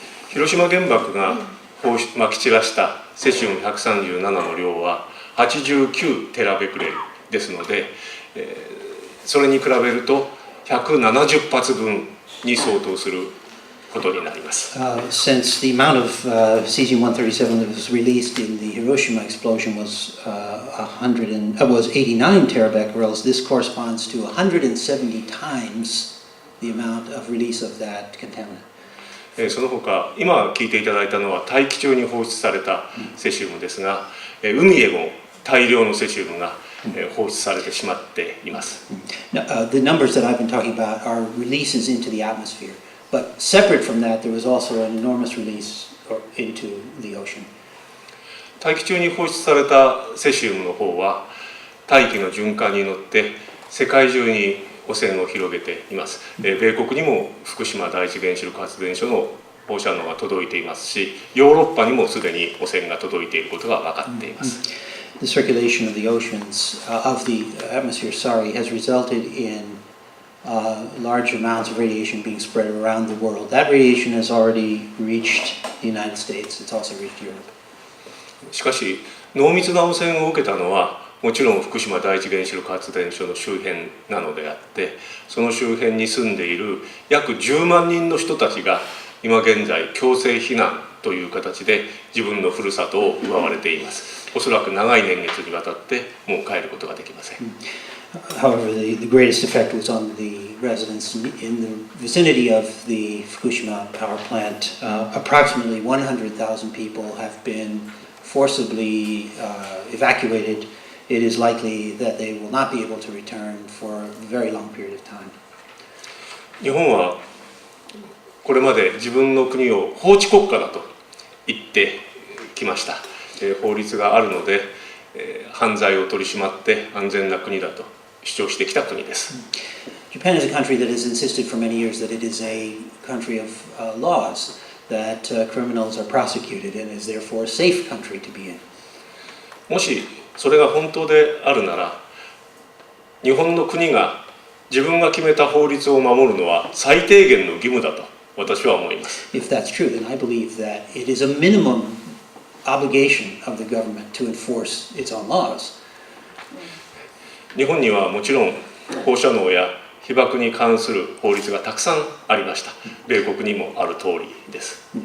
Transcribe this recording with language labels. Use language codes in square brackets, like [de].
[ja] 広島原爆がまき散らしたセシウム137の量は89テラベクレルですので、それに比べると170発分に相当することになります。 [en] Since the amount of cesium-137 that was released in the Hiroshima explosion was 89 terabecquerels, this corresponds to 170 times the amount of release of that contaminant. [ja] その他、今聞いていただいたのは大気中に放出されたセシウムですが、海へも大量のセシウムが放出されてしまっています。 [en] Now, the numbers that I've been talking about are releases into the atmosphere, but separate from that, there was also an enormous release into the ocean. [ja] 大気中に放出されたセシウムの方は大気の循環に乗って世界中に汚染を広げています。米国にも福島第一原子力発電所の放射能が届いていますし、ヨーロッパにもすでに汚染が届いていることが分かっています。 [en] The circulation of the oceans, of the atmosphere, has resulted in large amounts of radiation being spread around the world. That radiation has already reached the United States. It's also reached Europe. [ja] しかし、濃密な汚染を受けたのは、もちろん福島第一原子力発電所の周辺なのであって、その周辺に住んでいる約10万人の人たちが今現在強制避難という形で自分のふるさとを奪われています。おそらく長い年月にわたってもう帰ることができません。 [en] However, the greatest effect was on the residents in the vicinity of the Fukushima power plant. Approximately 100,000 people have been forcibly evacuated. It is likely that they will not be able to return for a very long period of time. [ja] 日本はこれまで自分の国を法治国家だと言ってきました。法律があるので犯罪を取り締まって安全な国だと主張してきた国です。 [en] Japan is a country that has insisted for many years that it is a country of laws, that criminals are prosecuted and is therefore a safe country to be in. [ja] もしそれが本当であるなら、日本の国が自分が決めた法律を守るのは最低限の義務だと私は思います。 [en] If that's true, then I believe that it is a minimum obligation of the government to enforce its own laws. [ja] 日本にはもちろん放射能や被曝に関する法律がたくさんありました。米国にもある通りです。